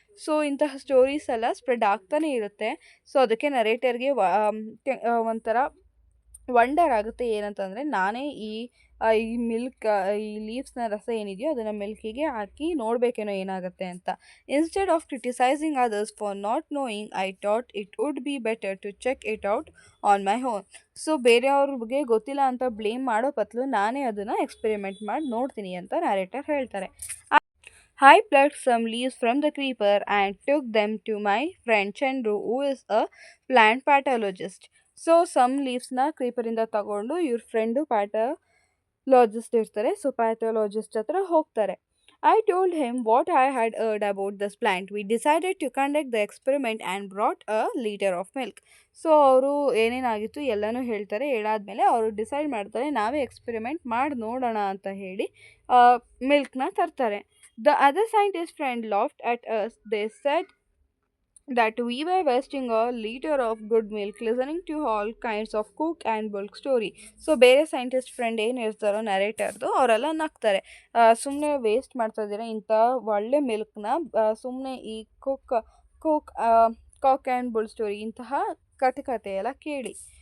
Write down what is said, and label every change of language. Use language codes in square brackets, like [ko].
[kn] So ಇಂತಹ stories ಎಲ್ಲ spread ಆಗ್ತಾನೆ ಇರುತ್ತೆ. ಸೊ ಅದಕ್ಕೆ ನರೇಟರ್ಗೆ ಒಂಥರ ವಂಡರ್ ಆಗುತ್ತೆ, ಏನಂತಂದರೆ ನಾನೇ ಈ ಮಿಲ್ಕ್ ಈ ಲೀವ್ಸ್ನ ರಸ ಏನಿದೆಯೋ ಅದನ್ನು ಮಿಲ್ಕಿಗೆ ಹಾಕಿ ನೋಡಬೇಕೇನೋ ಏನಾಗುತ್ತೆ ಅಂತ. [en] Instead of criticising others for not knowing, I thought it would be better to check it out on my own. [kn] So ಬೇರೆಯವ್ರಿಗೆ ಗೊತ್ತಿಲ್ಲ ಅಂತ ಬ್ಲೇಮ್ ಮಾಡೋ ಬದಲು ನಾನೇ ಅದನ್ನು ಎಕ್ಸ್ಪೆರಿಮೆಂಟ್ ಮಾಡಿ ನೋಡ್ತೀನಿ ಅಂತ ನರೇಟರ್ ಹೇಳ್ತಾರೆ. [en] I plucked some leaves from the creeper and took them to my friend Chandru, who is a plant pathologist. [kn] So some ಲೀವ್ಸ್ನ ಕ್ರೀಪರಿಂದ ತಗೊಂಡು ಇವ್ರ ಫ್ರೆಂಡು ಪ್ಯಾಥಾಲಜಿಸ್ಟ್ ಇರ್ತಾರೆ, ಸೊ ಪ್ಯಾಥಾಲಜಿಸ್ಟ್ ಹತ್ರ ಹೋಗ್ತಾರೆ. [en] I told him what I had heard about this plant. We decided to conduct the experiment and brought a litre of milk. [kn] So ಅವರು ಏನೇನಾಗಿತ್ತು ಎಲ್ಲನೂ ಹೇಳ್ತಾರೆ. ಹೇಳಾದ್ಮೇಲೆ ಅವರು decide ಮಾಡ್ತಾರೆ ನಾವೇ ಎಕ್ಸ್ಪೆರಿಮೆಂಟ್ ಮಾಡಿ ನೋಡೋಣ ಅಂತ ಹೇಳಿ ಮಿಲ್ಕ್ನ ತರ್ತಾರೆ. [en] The other scientist friend laughed at us. They said that we were wasting a liter of good milk listening to all kinds of cook and bulk story. [kn] So ಬೇರೆ ಸೈಂಟಿಸ್ಟ್ ಫ್ರೆಂಡ್ ಏನು ಇರ್ತಾರೋ ನರೇಟರ್ದು ಅವರೆಲ್ಲ ನಗ್ತಾರೆ, ಸುಮ್ಮನೆ ವೇಸ್ಟ್ ಮಾಡ್ತಾ ಇದ್ದೀರಾ ಇಂಥ ಒಳ್ಳೆ ಮಿಲ್ಕ್ನ, ಸುಮ್ಮನೆ ಈ cook cock and bull story ಇಂತಹ ಕಥೆ ಎಲ್ಲ ಕೇಳಿ.